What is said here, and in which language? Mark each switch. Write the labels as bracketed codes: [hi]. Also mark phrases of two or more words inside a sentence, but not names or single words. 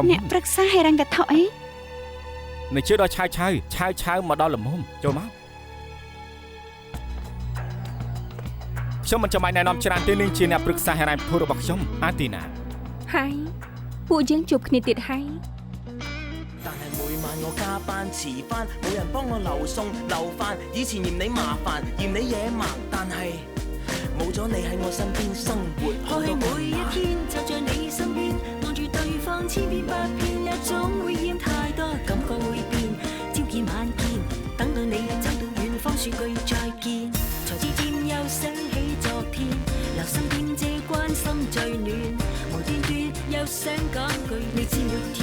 [km] អ្នកប្រឹក្សាហិរញ្ញវត្ថុអី និយាយដល់ឆាវមកដល់ល្មមចូលមកខ្ញុំមិនចាំបាច់ណែនាំច្រើនទេនាងជាអ្នកប្រឹក្សាហិរញ្ញវត្ថុរបស់ខ្ញុំអាទីណា ហើយពួកយើងជួបគ្នាទៀតហើយ [yue] 但係每晚我加班遲返，冇人幫我留餸留飯。以前嫌你麻煩，嫌你野蠻，但係冇咗你喺我身邊生活。開每一天就在你身邊，望住對方千變百變，一種會厭太多，感覺會變，朝見晚見，等到你走到遠方說句再見，才漸漸又想起昨天，留心點這關心最暖，無端端又想講句你知每天。